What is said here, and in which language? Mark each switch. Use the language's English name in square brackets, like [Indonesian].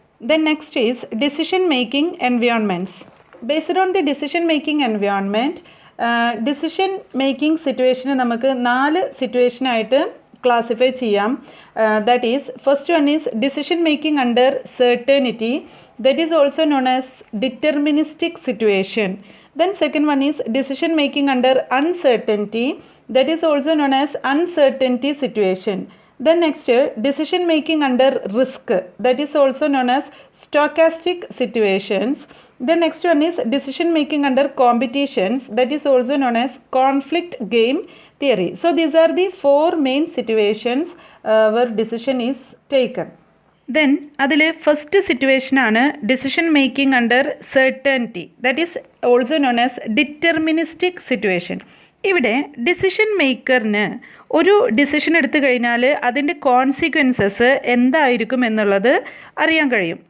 [English] then next is [Malayalam] decision making environments. Based on the decision making environment, decision making സിറ്റുവേഷന് നമുക്ക് 4 സിറ്റുവേഷനായിട്ട് classify ചെയ്യാം. [English] That is first one is decision making under certainty. That is also known as deterministic situation. Then second one is decision making under uncertainty. That is also known as uncertainty situation. Then next, decision making under risk. That is also known as stochastic situations. The next one is decision making under competitions. That is also known as conflict game theory. So these are the 4 main situations where decision is taken. Then അതിൽ first സിറ്റുവേഷനാണ് decision making under certainty. That is also known as deterministic situation. [Malayalam] ഇവിടെ decision മേക്കറിന് ഒരു decision എടുത്തു കഴിഞ്ഞാൽ അതിൻ്റെ consequences എന്തായിരിക്കും എന്നുള്ളത് അറിയാൻ കഴിയും.